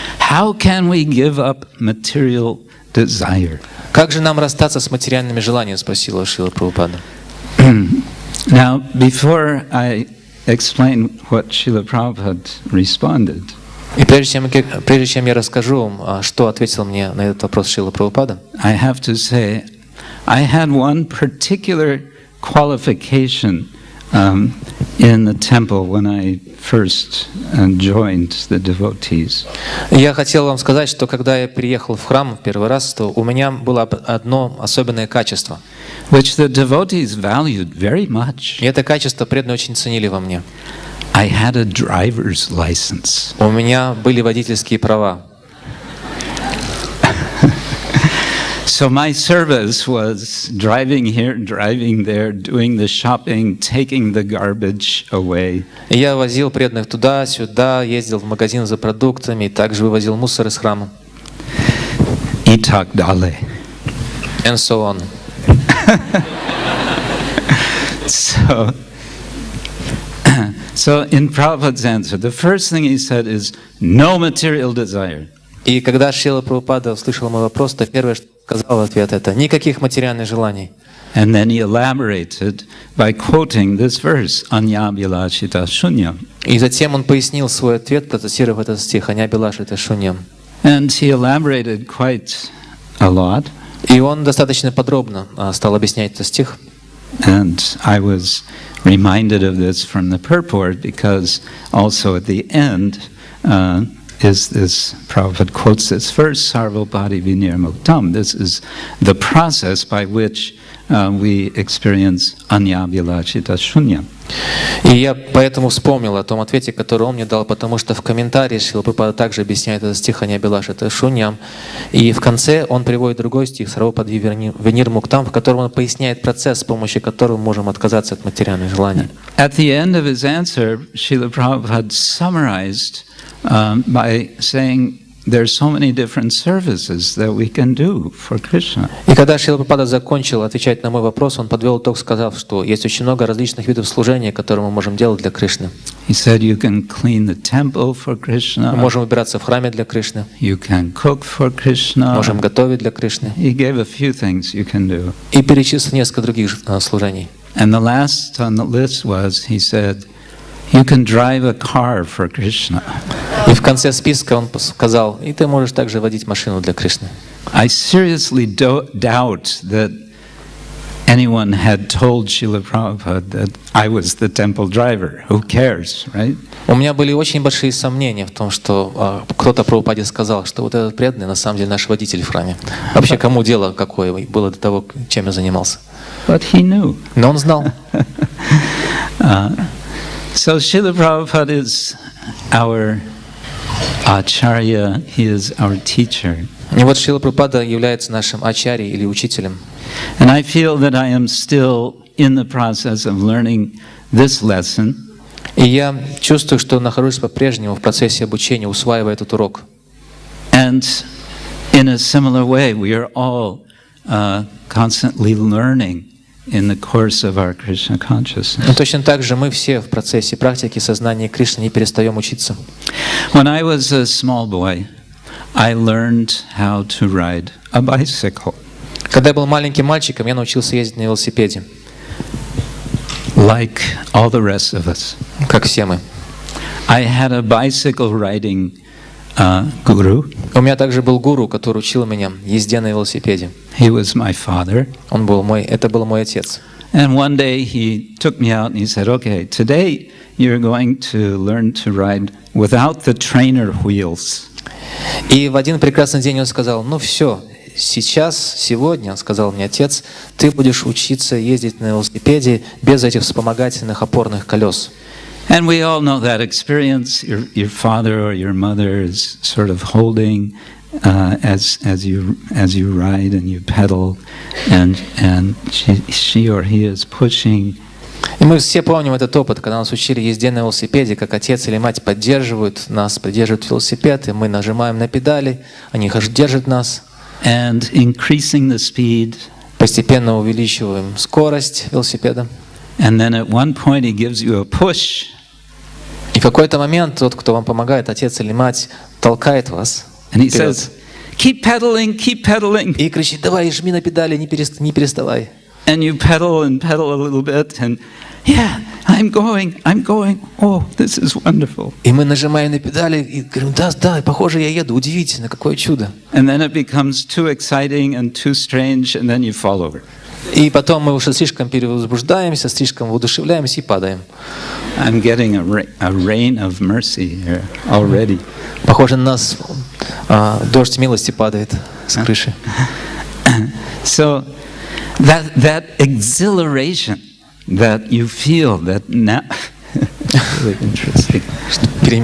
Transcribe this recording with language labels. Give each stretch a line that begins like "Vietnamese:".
English: How can we give up material desire?
Russian: Как же нам расстаться с материальными желаниями, спросила Шрила Прабхупада.
English: Now, before I explain what Srila Prabhupada responded,
Russian: И прежде чем я расскажу вам, что ответил мне на этот вопрос Шрила Прабхупада,
English: I have to say, I had one particular qualification in the temple when I first joined the devotees.
Russian: я хотел вам сказать, что когда я приехал в храм в первый раз, то у меня было одно особенное качество.
English: Which the devotees valued very much.
Russian: И это качество преданные очень ценили во мне.
English: I had a driver's license.
Russian: У меня были водительские права.
English: So my service was driving here, driving there, doing the shopping, taking the garbage away.
Russian: И я возил преданных туда-сюда, ездил в магазин за продуктами, и также вывозил мусор из храма. И так далее.
English: And so on. So in Prabhupada's answer, the first thing he said is no material desire.
Russian: И когда Шрила Прабхупада услышал мой вопрос, то первое, что сказал в ответ, это никаких материальных желаний.
English: And then he elaborated by quoting this verse, Anyabhilashita shunyam.
Russian: И затем он пояснил свой ответ, процитировав этот стих, Anyabhilashita shunyam.
English: And he elaborated quite a lot.
Russian: И он достаточно подробно стал объяснять этот стих.
English: And I was reminded of this from the purport because also at the end is this, Prabhupada quotes this verse, Sarvopati vinirmuktam. This is the process by which we experience anyabhilashita shunyam.
Russian: И я поэтому вспомнил о том ответе, который он мне дал, потому что в комментарии Шрила Прабхупада также объясняет этот стих Anyabhilashita shunyam. И в конце он приводит другой стих Sarvopati vinirmuktam, в котором он поясняет процесс, с помощью которого мы можем отказаться от материальных желаний.
English: At the end of his answer, Srila Prabhupada summarized by saying there's so many different services that we can do for Krishna.
Russian: И когда Шрила Прабхупада закончил отвечать на мой вопрос, он подвел итог, сказав, что есть очень много различных видов служения, которые мы можем делать для Кришны.
English: He said you can clean the temple for Krishna.
Russian: Мы можем убираться в храме для Кришны.
English: You can cook for Krishna.
Russian: Можем готовить для Кришны.
English: He gave a few things you can do.
Russian: И перечислил несколько других служений.
English: And the last on the list was, he said, you can drive a car for Krishna.
Russian: И в конце списка он сказал, и ты можешь также водить машину для Кришны.
English: I seriously doubt that anyone had told Srila Prabhupada that I was the temple driver. Who cares, right?
Russian: У меня были очень большие сомнения в том, что кто-то Прабхупаде сказал, что вот этот преданный на самом деле наш водитель в храме. Вообще кому дело какое было до того, чем я занимался.
English: But he knew.
Russian: Но он знал.
English: So Srila Prabhupada is our acharya, he is our teacher.
Russian: И вот Шрила Прабхупада является нашим ачарьей или учителем.
English: And I feel that I am still in the process of learning this lesson.
Russian: И я чувствую, что нахожусь по-прежнему в процессе обучения, усваивая этот урок.
English: And in a similar way, we are all constantly learning in the course of our Krishna consciousness.
Russian: Но точно так же мы все в процессе практики сознания Кришны не перестаем учиться.
English: When I was a small boy, I learned how to ride a bicycle.
Russian: Когда я был маленьким мальчиком, я научился ездить на велосипеде.
English: Like all the rest of us.
Russian: Как все мы.
English: I had a bicycle riding guru.
Russian: У меня также был гуру, который учил меня езде на велосипеде.
English: He was my father.
Russian: Это был мой отец.
English: And one day he took me out and he said, "Okay, today you're going to learn to ride without the trainer wheels."
Russian: И в один прекрасный день он сказал: "Ну все, сейчас, сегодня, сказал мне отец, ты будешь учиться ездить на велосипеде без этих вспомогательных опорных колес.
English: And we all know that experience. Your father or your mother is sort of holding as you ride and you pedal, and she or he is pushing.
Russian: И мы все помним этот опыт, когда нас учили езде на велосипеде, как отец или мать поддерживают нас, поддерживают велосипед, и мы нажимаем на педали, они держат нас.
English: And increasing the speed.
Russian: Постепенно увеличиваем скорость велосипеда.
English: And then at one point he gives you a push.
Russian: И в какой-то момент тот, кто вам помогает, отец или мать, толкает вас.
English: And he says, keep pedaling, keep pedaling.
Russian: И кричит, давай, жми на педали, не переставай.
English: And you pedal and pedal a little bit, and yeah, I'm going. Oh, this is wonderful.
Russian: И мы нажимаем на педали и говорим, да, похоже, я еду, удивительно, какое чудо.
English: And then it becomes too exciting and too strange, and then you fall over.
Russian: И потом мы уже слишком перевозбуждаемся, слишком воодушевляемся и падаем.
English: I'm getting a rain of mercy here already.
Russian: Похоже, на нас дождь милости падает с крыши.
English: So that exhilaration that you feel that now really interesting.